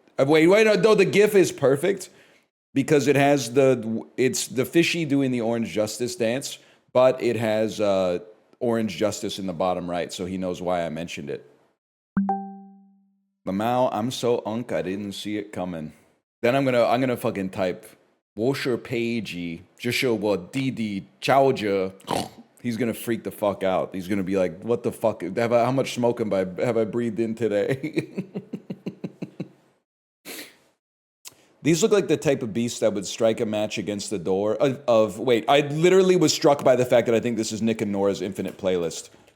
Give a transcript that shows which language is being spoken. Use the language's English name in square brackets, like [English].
[English] Wait, no, the GIF is perfect because it has it's the fishy doing the orange justice dance, but it has orange justice in the bottom right, so he knows why I mentioned it. lmaoo, I'm so unk, I didn't see it coming. Then I'm gonna fucking type [Chinese] 我是佩吉，这是我弟弟乔治. [English] He's gonna freak the fuck out. He's gonna be like, what the fuck? How much smoke have I breathed in today? These look like the type of beast that would strike a match against the door wait, I literally was struck by the fact that I think this is Nick and Nora's Infinite Playlist.